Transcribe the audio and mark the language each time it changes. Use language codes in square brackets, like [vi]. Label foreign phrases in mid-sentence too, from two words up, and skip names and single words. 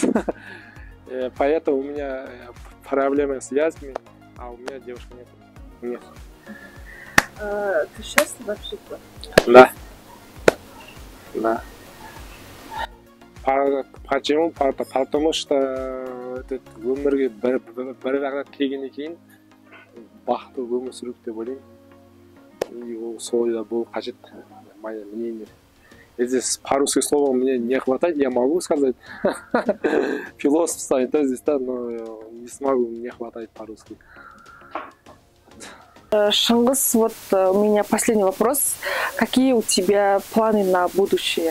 [ru] Поэтому у меня проблемы с языками, а у меня девушка нет. Ты счастлив вообще? Да. Да. Почему? Потому что этот [kk] өмірге бір рахат келгеннен кейін бақытты өмір сүру деп ойлаймын. И ол солай болу қажет, [ru] мое мнение. Здесь по-русски слова мне не хватает, я могу сказать. Философ стоит здесь, да, но не смогу, не хватает по-русски. Шыңғыс, вот у меня последний вопрос. Какие у тебя планы на будущее?